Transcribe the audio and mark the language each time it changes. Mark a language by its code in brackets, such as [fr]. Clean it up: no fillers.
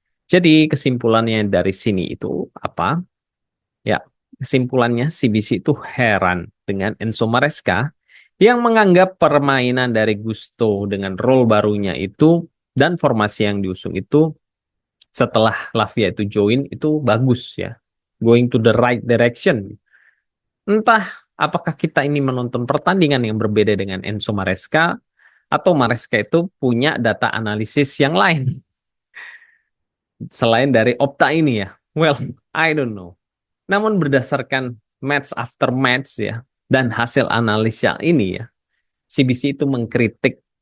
[id] Jadi kesimpulannya dari sini itu apa? Ya, kesimpulannya CBC itu heran dengan Enzo Maresca yang menganggap permainan dari Gusto dengan role barunya itu dan formasi yang diusung itu setelah Lavia itu join itu bagus ya. [en] Going to the right direction. [id] Entah apakah kita ini menonton pertandingan yang berbeda dengan Enzo Maresca, atau Maresca itu punya data analisis yang lain selain dari Opta ini ya. [en] Well, I don't know. [id] Namun berdasarkan match after match ya dan hasil analisa ini ya, CBC itu mengkritik